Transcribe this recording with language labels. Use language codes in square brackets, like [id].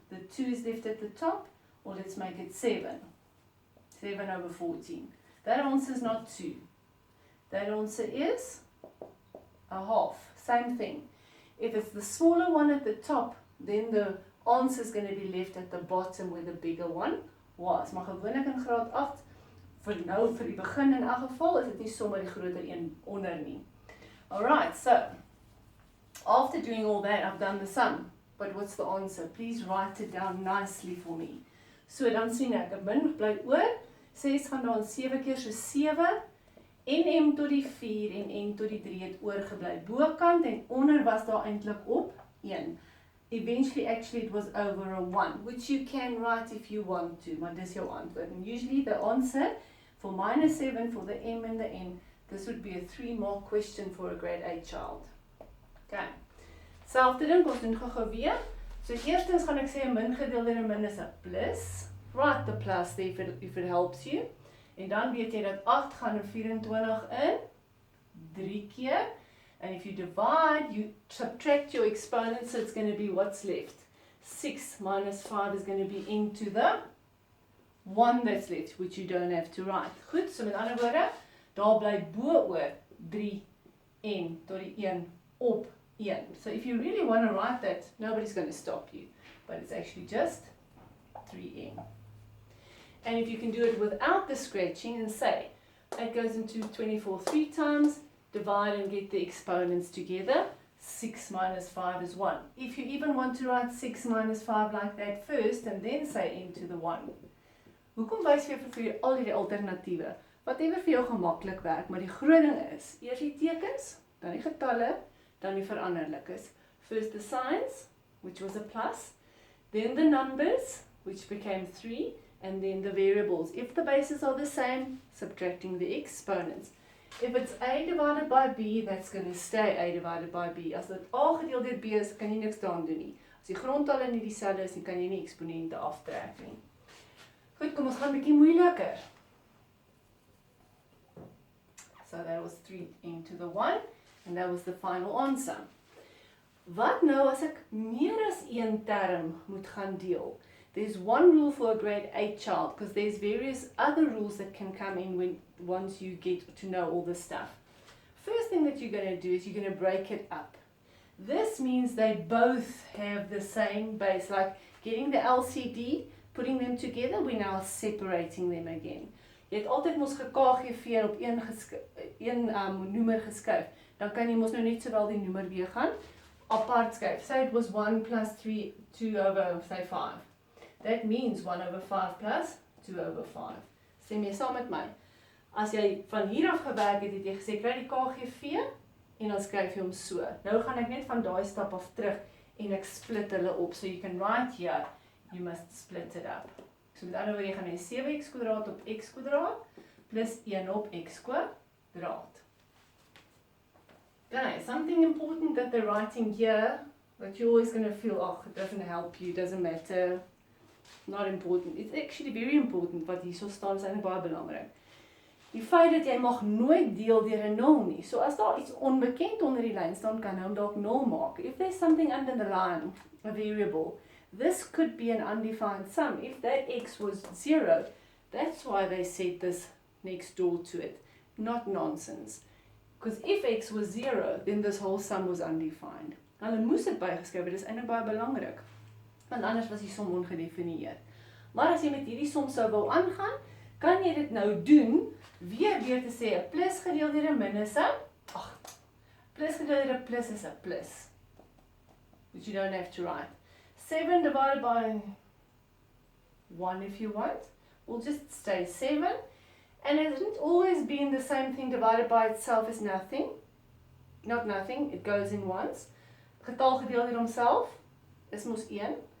[en] The 2 is left at the top, or let's make it 7. 7 over 14. That answer is not 2. That answer is a half. Same thing. If it's the smaller one at the top, then the answer is going to be left at the bottom where the bigger one was. [af] Maar gewoonlik in graad 8, vir die begin in elk geval, is dit nie sommer die groter een onder nie. [en] Alright, so, after doing all that, I've done the sum. But what's the answer? Please write it down nicely for me. [af] So, dan sien ek, 'n min bly oor, 6 gaan dan 7 keer so 7, en m tot die 4 en n tot die 3 het oorgebly. Bokant en onder was daar eintlik op 1. [en] Eventually, actually, it was over a 1, which you can write if you want to, [af] maar dis jou antwoord. [en] And usually the answer for minus 7 for the m and the n, this would be a 3-mark question for a grade 8 child. [af] Okay. Selfde ding, ons doen gou weer. So eerstens gaan ek sê 'n min gedeel deur 'n min is 'n plus. [en] Write the plus there if it helps you. [af] En dan weet jy dat 8 gaan in 24 in 3 keer. [en] And if you divide, you subtract your exponents, so it's going to be what's left. 6 minus 5 is going to be into the 1 that's left, which you don't have to write. [af] Goed, so met ander woorde, daar bly bo-oor 3 en tot die 1 op 1. [en] So if you really want to write that, nobody's going to stop you. But it's actually just 3n. And if you can do it without the scratching and say, it goes into 24 3 times, divide and get the exponents together, 6 minus 5 is 1. If you even want to write 6 minus 5 like that first and then say into the 1. [af] Hoekom wys vir jou al die alternatiewe? Whatever vir jou gemaklik werk, maar die groot ding is, eers die tekens, dan die getalle, dan die veranderlikes. [en] First the signs, which was a plus, then the numbers, which became 3, and then the variables. If the bases are the same, subtracting the exponents. If it's a divided by b, that's going to stay a divided by b. [af] As dit a gedeel deur b is, kan jy niks daaraan doen nie. As die grondtalle nie dieselfde is, dan kan jy nie eksponente aftrek nie. Goed, kom ons gaan 'n bietjie moeiliker. [en] So that was 3 into the 1, and that was the final answer. [af] Wat nou as ek meer as een term moet gaan deel? [en] There's one rule for a grade 8 child, because there's various other rules that can come in once you get to know all this stuff. First thing that you're going to do is you're going to break it up. This means they both have the same base, like getting the LCD, putting them together, we're now separating them again. [af] Jy het altyd mos gekGV op een noemer geskuif. Dan kan jy mos nou net sowel die noemer weer gaan apart skryf. [en] Say it was 1 plus 3, 2 over, say 5. That means 1 over 5 plus 2 over 5. [af] Stem jy saam met my? As jy van hier af gewerk het, het jy gesê, kry die KGV, en dan skryf jy hom so. Nou gaan ek net van daai stap af terug, en ek split hulle op. [en] So you can write here, you must split it up. [af] So met ander woorde, jy gaan hê 7x kwadraat op x kwadraat, plus 1 op x kwadraat. [en] Okay, something important that they're writing here, that you're always going to feel, oh, it doesn't help you, doesn't matter. Not important. It's actually very important [af] wat hierso staan, is eintlik baie belangrik. Die feit dat jy mag nooit deel deur 'n 0 nie. So as daar iets onbekend onder die lyn staan, kan jy hom dalk 0 maak. [en] If there's something under the line, a variable, this could be an undefined sum. If that x was 0, that's why they said this next door to it. Not nonsense. Because if x was 0, then this whole sum was undefined. [af] Hulle moes dit bygeskryf het, dis eintlik baie belangrik. Want anders was die som ongedefinieer. Maar as jy met hierdie som sou wou aangaan, kan jy dit nou doen, weer te sê, 'n plus gedeel deur 'n min is 'n, plus gedeel deur 'n plus is 'n plus. [en] Which you don't have to write. 7 divided by 1 if you want, will just stay 7. And it hasn't always been the same thing divided by itself is nothing. Not nothing, it goes in once. [af] Getal gedeel deur homself is mos 1.